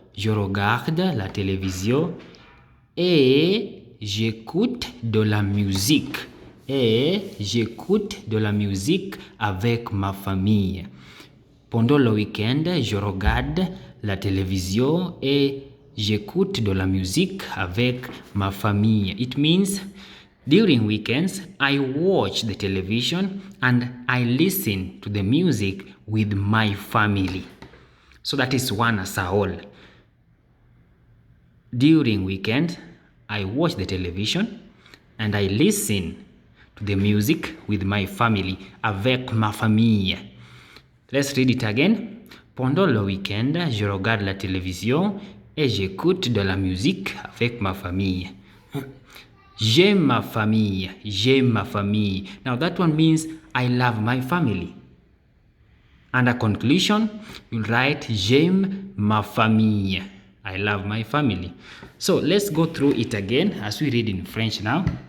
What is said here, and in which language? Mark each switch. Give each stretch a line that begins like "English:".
French: Je regarde la télévision et j'écoute de la musique. Et j'écoute de la musique avec ma famille. Pendant le week-end, je regarde la télévision et j'écoute de la musique avec ma famille.
English: It means during weekends, I watch the television and I listen to the music with my family. So that is one as a whole. During weekend, I watch the television and I listen to the music with my family,
French: avec ma famille.
English: Let's read it again.
French: Pendant le week-end, je regarde la télévision et j'écoute de la musique avec ma famille. J'aime ma famille. J'aime ma famille.
English: Now that one means I love my family. And a conclusion, you'll write
French: j'aime ma famille.
English: I love my family. So let's go through it again as we read in French now.